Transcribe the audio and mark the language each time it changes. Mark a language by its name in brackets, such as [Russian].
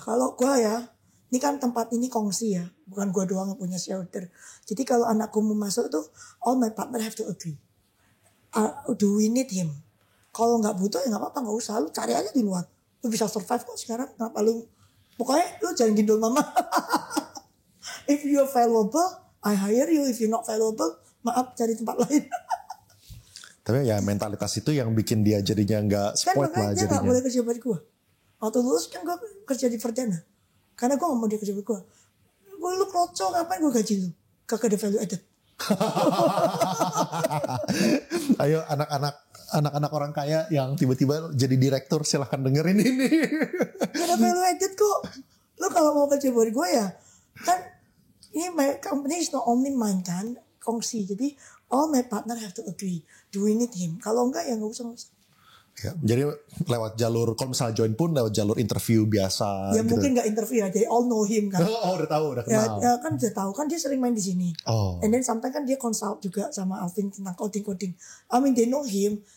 [Indonesian] Kalau gue ya, ini kan tempat ini kongsi ya. Bukan gue doang yang punya shareholder. Jadi kalau anakku mau masuk tuh, [English] all my partner have to agree. Do we need him? [Indonesian] Kalau nggak butuh ya nggak apa-apa, nggak usah. Lu cari aja di luar. Lu bisa survive kok sekarang. Kenapa lu? Pokoknya lu jangan gendol mama. [English] If you are valuable, I hire you. If you're not valuable, [Indonesian] maaf cari tempat lain. Tapi ya mentalitas itu yang bikin dia jadinya nggak spoiled lah Kan makanya dia jadinya. nggak boleh kerja buat gue. Waktu lulus kan gue kerja di Verdana. Karena gue gak mau dia kerja buat gue. Lu kroco ngapain gue gaji lu? Kagak ada value added. Ayo anak-anak orang kaya yang tiba-tiba jadi direktur silahkan dengerin ini. Gak ada value added kok. Lu kalau mau kerja buat gue ya. Kan ini [English] my company is not only mine [Indonesian] kan. Kongsi. Jadi [English] all my partner have to agree. Do we need him? [Indonesian] Kalau enggak ya gak usah. Ya, jadi lewat jalur, kalau misalnya join pun lewat jalur interview biasa. Ya gitu. mungkin gak interview ya. [English] They all know him [Indonesian] kan. Oh udah tahu, udah Ya, kenal. ya kan udah tahu kan dia sering main di sini. Oh. [English] And then sometimes [Indonesian] kan dia consult juga sama Alvin tentang coding. [English] I mean they know him.